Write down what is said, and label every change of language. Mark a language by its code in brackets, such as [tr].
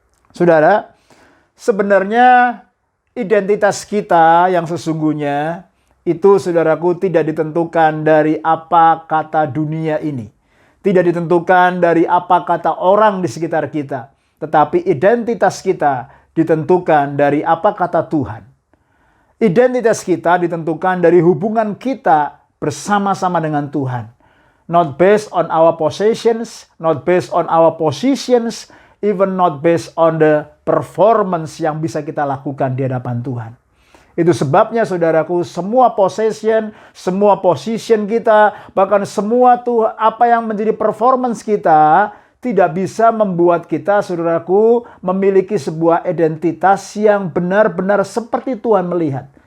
[id] Saudara, sebenarnya identitas kita yang sesungguhnya itu, saudaraku, tidak ditentukan dari apa kata dunia ini. Tidak ditentukan dari apa kata orang di sekitar kita. Tetapi identitas kita ditentukan dari apa kata Tuhan. Identitas kita ditentukan dari hubungan kita bersama-sama dengan Tuhan. [en] Not based on our possessions, not based on our positions, even not based on the performance [id] yang bisa kita lakukan di hadapan Tuhan. Itu sebabnya, saudaraku, semua possession, semua position kita, bahkan semua apa yang menjadi performance kita, tidak bisa membuat kita, saudaraku, memiliki sebuah identitas yang benar-benar seperti Tuhan melihat.